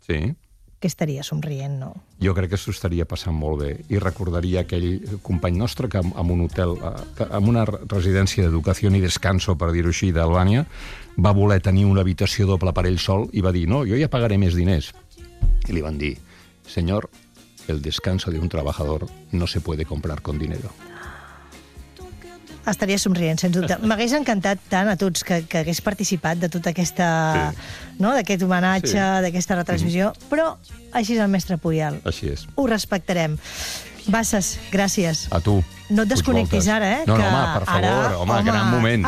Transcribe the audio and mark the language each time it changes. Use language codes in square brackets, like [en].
[ca] Sí. Que estaria somrient, no? Jo crec que s'ho estaria passant molt bé i recordaria aquell company nostre que en un hotel, en una residència d'educació i descanso, per dir-ho així, d'Albània, va voler tenir una habitació doble per ell sol i va dir, no, jo ja pagaré més diners. I li van dir, senyor, [es] el descanso de un [ca] treballador [es] no se puede comprar con dinero. [ca] Estaria somrient, sens dubte. M'hagués encantat tant a tots que hagués participat de tota aquesta... Sí. No, d'aquest homenatge, sí. D'aquesta retransmissió, però així és el mestre Puyol. Així és. Ho respectarem. Bassas, gràcies. A tu. No et desconnectis ara, eh? No, que home, per favor, ara, home, gran moment.